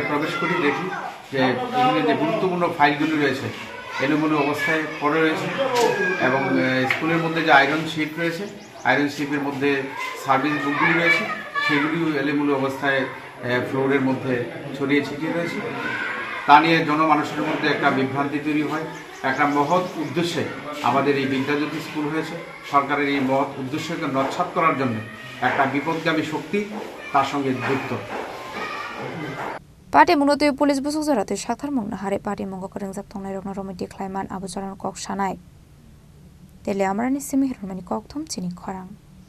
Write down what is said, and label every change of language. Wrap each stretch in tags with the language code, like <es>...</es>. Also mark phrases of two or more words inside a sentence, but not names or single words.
<bn>প্রবেশ করি দেখি যে এখানে যে গুরুত্বপূর্ণ ফাইলগুলি রয়েছে এলোমেলো অবস্থায় পড়ে রয়েছে এবং স্কুলের মধ্যে যে আয়রন শিপ রয়েছে আয়রন শিপের মধ্যে সার্ভিস বুকগুলি রয়েছে সেগুলিও এলোমেলো অবস্থায় ফ্লোরের মধ্যে ছড়িয়ে ছিটিয়ে রয়েছে তা নিয়ে জনমানুষের মধ্যে একটা বিভ্রান্তি তৈরি হয় একটা মহৎ উদ্দেশ্যে আমাদের এই বিদ্যাজ্যোতি স্কুল হয়েছে সরকারের এই মহৎ উদ্দেশ্যকে নচ্ছাদ করার জন্য একটা বিপদগামী শক্তি তার সঙ্গে যুক্ত</bn> <trp>Party munotu police busuk zarate shakthar mungna hare party mongo koreng jak tongnai rokna romiti khlaiman abujaran kok sanai tele amrani simi hirmani kok thom chini khorang</trp>